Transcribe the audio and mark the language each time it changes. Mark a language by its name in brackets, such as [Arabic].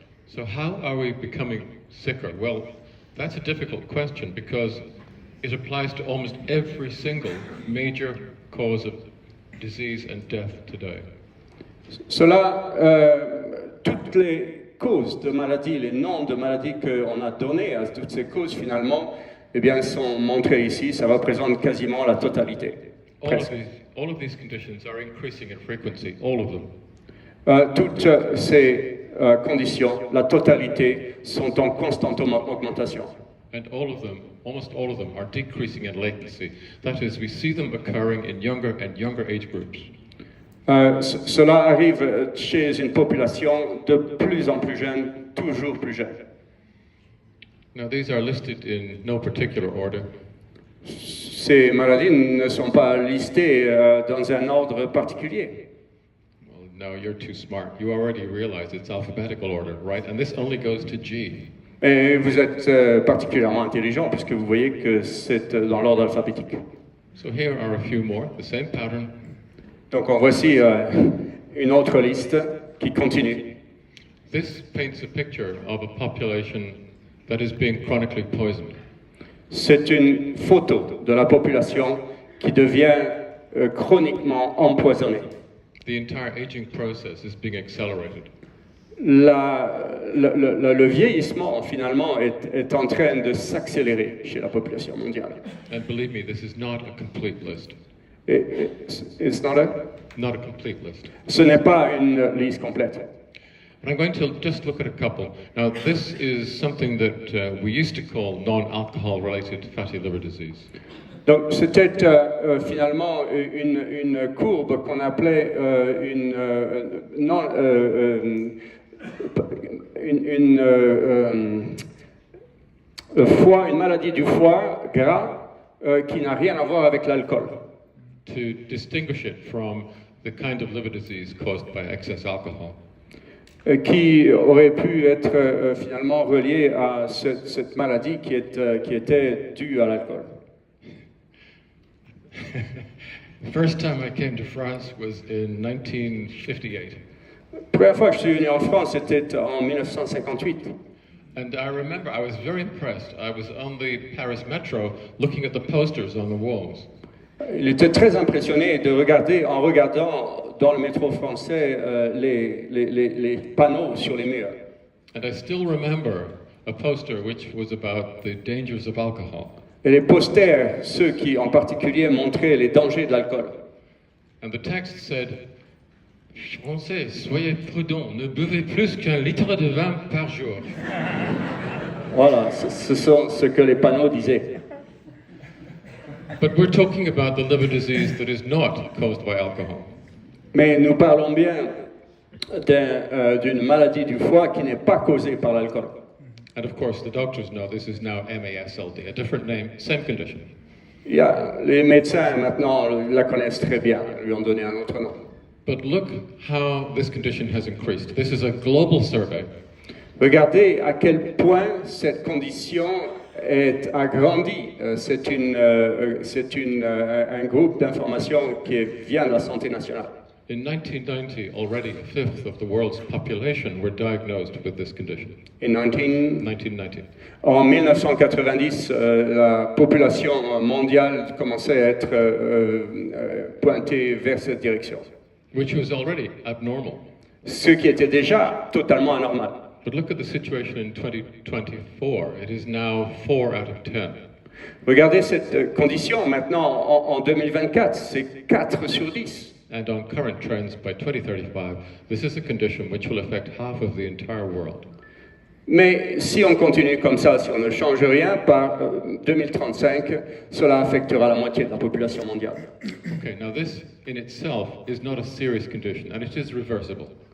[English] So how are we becoming sicker? Well, that's a difficult question because it applies to almost every single major cause of disease and death today. [French] Cela, toutes les causes de maladies, les noms de maladies qu'on a donnés à toutes ces causes finalement, eh bien, sont montrés ici. Ça représente quasiment la totalité. [English] All of these conditions are increasing in frequency, all of them. [French] Toutes ces conditions, la totalité, sont en constante augmentation. [English] And all of them, almost all of them, are decreasing in latency. That is, we see them occurring in younger and younger age groups. [French] Cela arrive chez une population de plus en plus jeune, toujours plus jeune. [English] Now, these are listed in no particular order. [French] Ces maladies ne sont pas listées dans un ordre particulier. [English] Well, no, you're too smart. You already realize it's alphabetical order, right? And this only goes to G. [French] Et vous êtes particulièrement intelligent puisque vous voyez que c'est dans l'ordre alphabétique. [English] So here are a few more, the same pattern. [French] Donc en voici une autre liste qui continue. [English] This paints a picture of a population that is being chronically poisoned. [French] C'est une photo de la population qui devient chroniquement empoisonnée. [English] The entire aging process is being accelerated. [French] Le vieillissement, finalement, est en train de s'accélérer chez la population mondiale. [English] And believe me, this is not a complete list. It's not a? Not a complete list. [French] Ce n'est pas une liste complète. [English] But I'm going to just look at a couple. Now, this is something that we used to call non-alcohol related fatty liver disease. [French] Donc, c'était finalement une courbe qu'on appelait une maladie du foie gras qui n'a rien à voir avec l'alcool. [English] To distinguish it from the kind of liver disease caused by excess alcohol. [French] Qui aurait pu être finalement relié à cette maladie qui était due à l'alcool. [English] The first time I came to France was in 1958. [French] La première fois que je suis venu en France, c'était en 1958. [English] And I remember I was very impressed. I was on the Paris metro looking at the posters on the walls. [French] Il était très impressionné de regarder, en regardant dans le métro français les panneaux sur les murs. [English] And I still remember a poster which was about the dangers of alcohol. [French] Et les posters, ceux qui en particulier montraient les dangers de l'alcool. [English] And the text said, [French] Français, soyez prudents, ne buvez plus qu'1 litre de vin par jour. Voilà, ce sont ce que les panneaux disaient. [English] But we're talking about the liver disease that is not caused by alcohol. [French] Mais nous parlons bien d'une maladie du foie qui n'est pas causée par l'alcool. [English] And of course, the doctors know this is now MASLD, a different name, same condition. [French] Les médecins maintenant la connaissent très bien, lui ont donné un autre nom. [English] But look how this condition has increased. This is a global survey. [French] Regardez à quel point cette condition est agrandie. C'est un groupe d'information qui vient de la santé nationale. [English] In 1990, already a fifth of the world's population were diagnosed with this condition. In 1990. [French] En 1990, la population mondiale commençait à être pointée vers cette direction. [English] Which was already abnormal. [French] Ce qui était déjà totalement anormal. [English] But look at the situation in 2024. It is now 4 out of 10. [French] Regardez cette condition maintenant en 2024, c'est 4 sur 10. [English] And on current trends, by 2035, this is a condition which will affect half of the entire world. [French] Mais si on continue comme ça, si on ne change rien, par 2035, cela affectera la moitié de la population mondiale. [English] Okay, now this in itself is not a serious condition, and it is reversible.